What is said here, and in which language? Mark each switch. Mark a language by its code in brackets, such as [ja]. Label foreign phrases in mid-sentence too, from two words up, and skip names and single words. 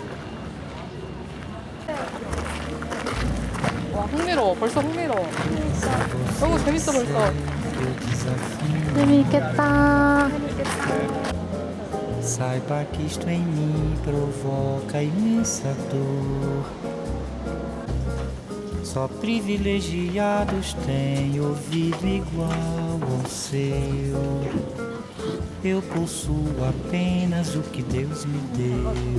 [ko] 와, 흥미로워. 벌써 흥미로워. 너무 재밌어, 벌써. 재밌겠다. [pt] Saiba que isto em mim provoca imensa dor. Só privilegiados têm ouvido igual ao seu. Eu possuo apenas o que Deus me deu.